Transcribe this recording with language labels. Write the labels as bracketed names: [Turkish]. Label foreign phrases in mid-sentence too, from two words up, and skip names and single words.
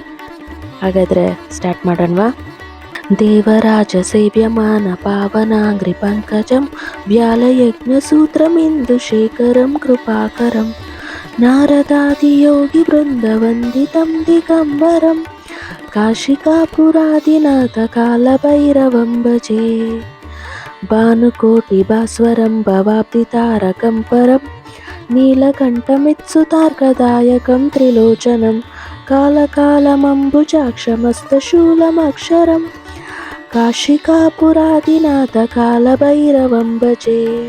[Kannada] ಹಾಗಾದರೆ ಸ್ಟಾರ್ಟ್ ಮಾಡೋಣವಾ? [Sanskrit] ದೇವರಾಜ ಸೇವ್ಯಮಾನ ಪಾವನಾಂಗ್ರಿ ಪಂಕಜಂ ವ್ಯಾಲಯಜ್ಞಸೂತ್ರಮಿಂದು ಶೇಖರಂ ಕೃಪಾಕರಂ ನಾರದಾದಿಯೋಗಿ ಬೃಂದವಂದಿತಂ ದಿಗಂಬರಂ काशिकापुरादिनाथ कालभैरवं भजे। भानुकोटि भास्वरं भवाब्धितारकं परं नीलकण्ठमित्सुतार्कदायकं त्रिलोचनं कालकालमम्बुजाक्षमस्तशूलमक्षरं काशिकापुरादिनाथ कालभैरवं भजे।